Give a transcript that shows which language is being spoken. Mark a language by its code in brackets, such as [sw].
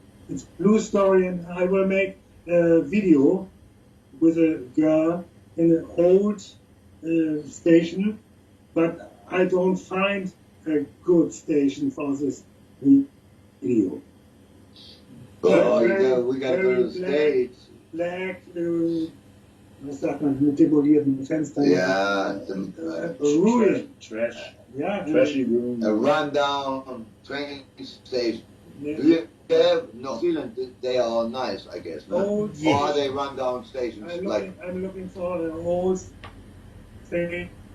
[en] It's blue story, and I will make a video with a girl in an old station, but I don't find a good station for this video. Oh, we got to go to the States. [de] Black, was sagt man, mit demolierten Fenstern. [en] Yeah, Ruin. Trash. [de] Ja, [en] Trashy room. a rundown train station. yeah. New Zealand, they are nice, I guess. No? Old, Or are they rundown stations? I'm looking for an old station